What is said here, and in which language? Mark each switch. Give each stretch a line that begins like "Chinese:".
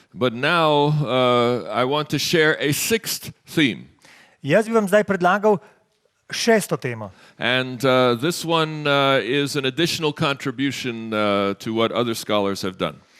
English: But now I want to share a 6th theme.
Slovenian: Jaz bi vam zdaj predlagal 6. temo.
English: And this one is an additional contribution to what other scholars have done.